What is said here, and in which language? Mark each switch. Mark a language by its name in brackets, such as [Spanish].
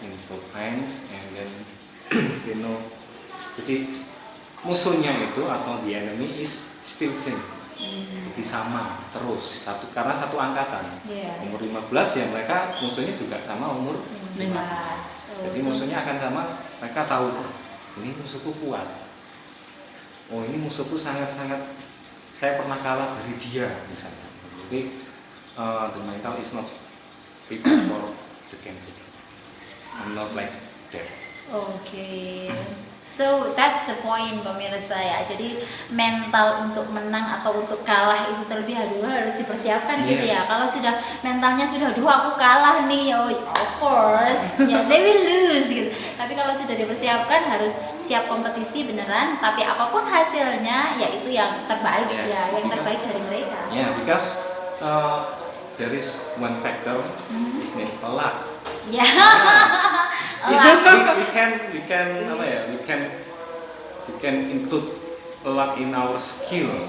[English] in province, and then they know. [Indonesian] Jadi musuhnya itu atau [English] the enemy is still same. [Indonesian] Jadi sama terus karena satu angkatan. [English] Yeah. [Indonesian] Umur 15 ya mereka musuhnya juga sama umur 5. Jadi musuhnya akan sama, mereka tahu oh, ini musuhku kuat. Oh ini musuhku sangat-sangat, saya pernah kalah dari dia misalnya. [English] Jadi the mental is not prepared for the game. I'm not like that. Oke. So that's the point pemirsa ya. [Indonesian] Jadi mental untuk menang atau untuk kalah itu terlebih dahulu harus dipersiapkan gitu ya. [English] Yes. [Indonesian] Kalau sudah mentalnya sudah aku kalah nih, oh [English] of course, [Indonesian] ya [English] they will lose [Indonesian] gitu. Tapi kalau sudah dipersiapkan harus siap kompetisi beneran. Tapi apapun hasilnya, ya itu yang terbaik [English] Yes. [Indonesian] ya, yang terbaik dari mereka. [English] Yeah, because there is one factor is named luck. [Indonesian] Ya. [English] We can [Indonesian] apa ya? [English] We can input luck in our skill.